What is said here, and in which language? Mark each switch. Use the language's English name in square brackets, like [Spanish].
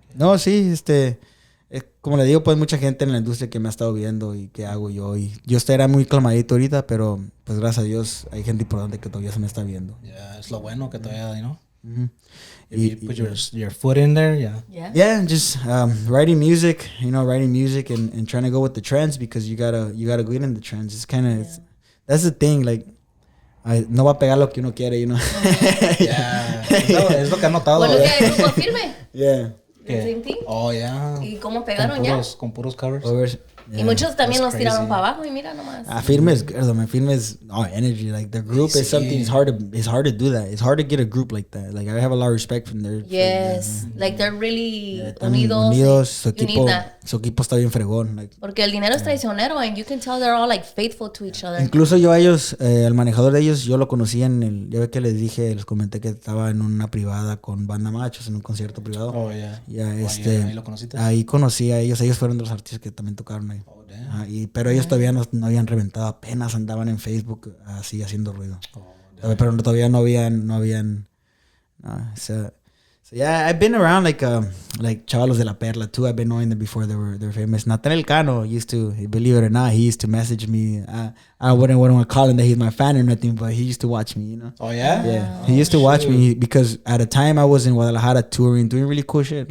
[Spanish] No, sí, como le digo, pues mucha gente en la industria que me ha estado viendo y qué hago yo. Y yo era muy calmadito ahorita, pero pues gracias a Dios hay gente importante que todavía se me está viendo. Yeah, es lo bueno que todavía, ¿no? [English] If you put your foot in there, yeah, just writing music, and trying to go with the trends because you gotta get in the trends. It's kind of that's the thing, like [Spanish] no va a pegar lo que uno quiere, [English] you know. [Spanish] Yeah, es lo que he notado. Bueno, que el grupo Firme. [English] Yeah. Same thing. Oh, yeah. [Spanish] ¿Y cómo pegaron con puros covers. Y muchos también los tiraron para abajo y mira nomás. [English] Firme is good, man. Firme is energy. Like the group is something. It's hard to do that. It's hard to get a group like that. Like I have a lot of respect from their. Yes, like they're really unidos. [Spanish] Su equipo está bien fregón. [English] Like, [Spanish] porque el dinero es traicionero [English] and you can tell they're all like faithful to each other. [Spanish] Incluso yo a ellos, el manejador de ellos, yo lo conocí ya ve que les comenté que estaba en una privada con Banda Machos en un concierto privado. [English] Oh yeah. [Spanish] Ahí lo conociste. Ahí conocí a ellos. Ellos fueron de los artistas que también tocaron ahí. Pero ellos todavía no habían reventado, apenas andaban en Facebook así haciendo ruido. Pero todavía no habían. [English] So yeah, I've been around like Chavalos de la Perla too. I've been knowing them before they were famous. Nathaniel Cano used to, believe it or not, he used to message me. I wouldn't want to call him that he's my fan or nothing, but he used to watch me, you know. Oh yeah? Yeah. He used to watch me because at a time I was in Guadalajara touring, doing really cool shit.